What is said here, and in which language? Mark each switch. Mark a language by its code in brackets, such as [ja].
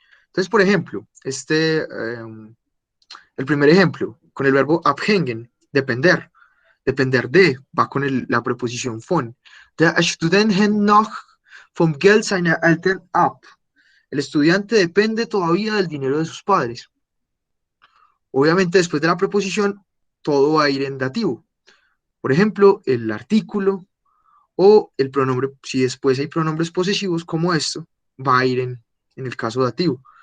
[es] Entonces, por ejemplo, el primer ejemplo, con el verbo abhängen, depender, depender de, va con la preposición von. [de] Der Student hängt noch vom Geld seiner Eltern ab. [es] El estudiante depende todavía del dinero de sus padres. Obviamente, después de la preposición, todo va a ir en dativo. Por ejemplo, el artículo o el pronombre, si después hay pronombres posesivos como esto, va a ir en el caso dativo.